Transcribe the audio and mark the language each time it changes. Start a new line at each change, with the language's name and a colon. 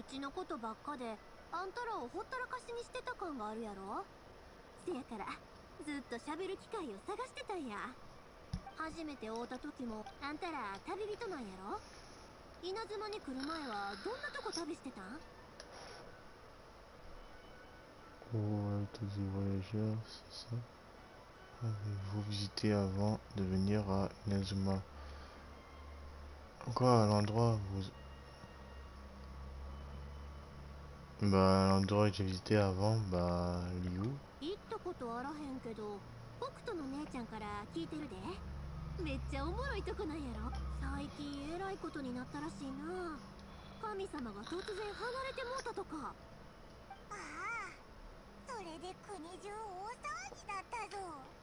Japanese: うちのことばっかであんたらをほったらかしにしてた感があるやろ。せやからずっと喋る機会を探してたんや。初めて会うた時もあんたら旅人なんやろ。稲妻に来る前はどんなとこ旅してたん？
French: Oh, tous les voyageurs, c'est ça. Avez-vous visité avant de venir à Inazuma? Quoi, à l'endroit vous... Bah, l'endroit que j'ai visité avant, bah, Liu.
Japanese: 行ったことあらへんけど北斗の姉ちゃんから聞いてるで。めっちゃおもろいとこなんやろ。最近えらいことになったらしいな。神様が突然離れてもうたとか。ああ、それで国中大騒ぎだったぞ。